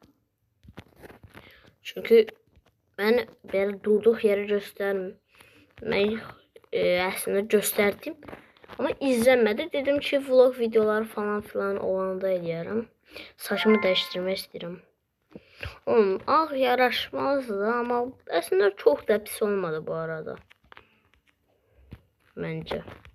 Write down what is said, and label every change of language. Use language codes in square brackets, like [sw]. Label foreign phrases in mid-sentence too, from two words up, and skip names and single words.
[az] Çünkü ben belə durduq yeri göstərmək əslində göstərdim. Ama izlənmədi. Dedim ki, vlog videoları falan filan olanda eləyərəm. Saçımı dəyişdirmək istəyirəm. Ağ yaraşmazdı [tr] ama aslında çok da [az] pis olmadı [tr] bu arada. [az] Bence.